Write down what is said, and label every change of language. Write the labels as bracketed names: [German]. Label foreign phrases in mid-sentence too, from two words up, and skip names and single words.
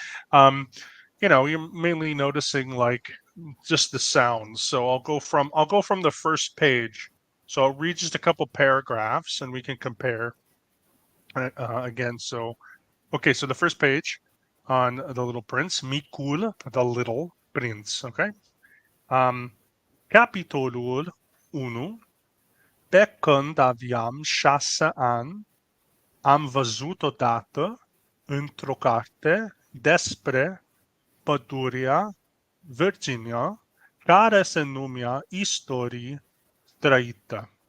[English] You're mainly noticing like just the sounds. So I'll go from the first page. So I'll read just a couple paragraphs, and we can compare again. So, okay, so the first page on The Little Prince, Micul, The Little Prince. [Romanian] Okay. Capitolul 1. Pe când aveam 6 ani, am văzut odată într-o carte despre pădurea Virginia, care se numea Istorii trăită.